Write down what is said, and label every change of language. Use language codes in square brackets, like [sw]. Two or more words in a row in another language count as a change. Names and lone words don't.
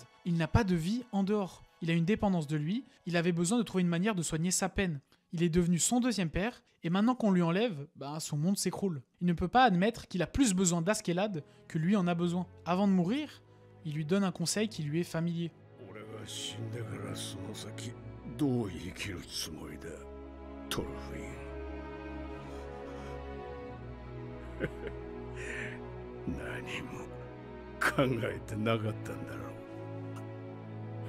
[fr] Il n'a pas de vie en dehors. Il a une dépendance de lui, il avait besoin de trouver une manière de soigner sa peine. Il est devenu son deuxième père, et maintenant qu'on lui enlève, son monde s'écroule. Il ne peut pas admettre qu'il a plus besoin d'Askeladd que lui en a besoin. Avant de mourir, il lui donne un conseil qui lui est familier. [ja] 俺が死んでからその先どう生きるつもりだ、トルフィン。何も考えてなかったんだろう。